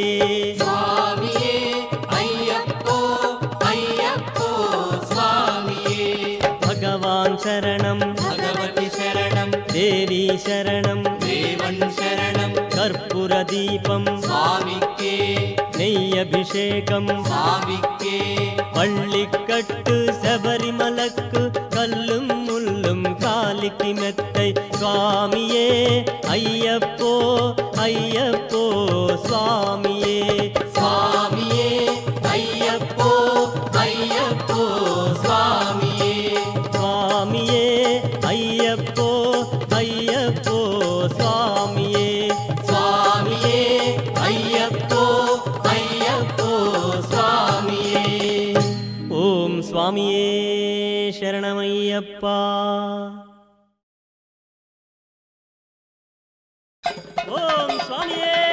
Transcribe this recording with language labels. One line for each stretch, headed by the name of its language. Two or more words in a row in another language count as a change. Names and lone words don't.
Telugu: స్వామియే అయ్యప్పో అయ్యప్పో స్వామియే భగవాన్ శరణం భగవతి శరణం దేవి శరణం దేవన్ శరణం కర్పూర దీపం స్వామికే నెయ్యభిషేకం స్వామికే
Tamil: பள்ளிக்கட்டு சபரிமலக்கு கல்லும் முள்ளும் காலிக்கு மெத்தை சுவாமியே ஐயப்போ ஐயப்போ சுவாமியே
Telugu: స్వామియే అయ్యప్పో అయ్యప్పో స్వామియే
Tamil: சுவாமியே ஐயப்போ ஐயப்போ சுவாமியே
Telugu: స్వామియే అయ్యప్పో అయ్యప్పో స్వామియే ఓం స్వామియే శరణమయ్యప్ప ఓం స్వామియే